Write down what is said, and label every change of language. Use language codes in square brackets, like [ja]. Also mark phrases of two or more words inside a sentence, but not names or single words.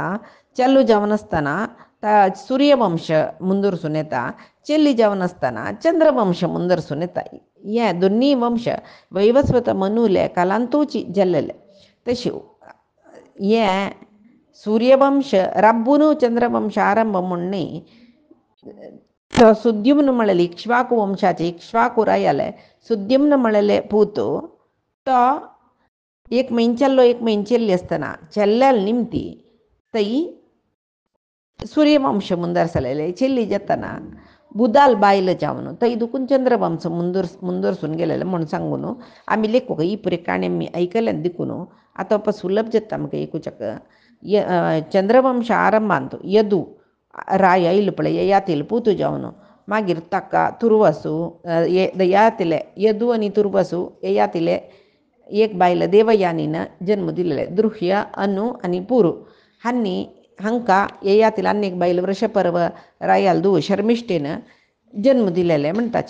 [kok] चल्लो जावन आसतना सूर्यवंश ಮುಂದುವರ್ಸೂन येता. चेल्ली जावन आसतना चंद्रवंश ಮುಂದುವರ್ಸೂन येता. हे दोन्ही वंश वैवस्वत मनुले कालांतूची जल्लेले. तशी हे सूर्यवंश रब्बुनु चंद्रवंश आरंभ म्हणणे सुद्युम्न मळले इक्ष्वाकु वंशाचे इक्ष्वाकु रायाले सुद्युम्न मळले पूतो तो 1 म्हयनो चल्लो 1 म्हयनो चेल्ली आसतना चेल्ल्याल निमती तई सूर्यवंश ಮುಂದುವರ್ಸಲೇಲೆ ಚೆಲ್ಲಿ ಜತ್ತನ बुदाल बायल जावन तई दुखून चंद्रवंश ಮುಂದುವರ್ಸೂन गेलेले म्हण सांगून आमी लेखूक ही पुरे काणी आमी ऐकल्यान दिकून आता सुलभ जाता आमकां एकूचक चंद्रवंश आरंभांत यदू राय आयलो पळय ययातील पूत जावन मागीर ताका तुर्वसू ययातिले यदू आनी तुर्वसू ययातिले एक बायल देवयानीन जन्म दिलेले द्रुह्य अनु आनी पुरू हांनी हांकां ययातील आनी एक बायल वृषपर्व रायाल धुव शर्मिष्ठेन जन्म दिलेले म्हणटाची.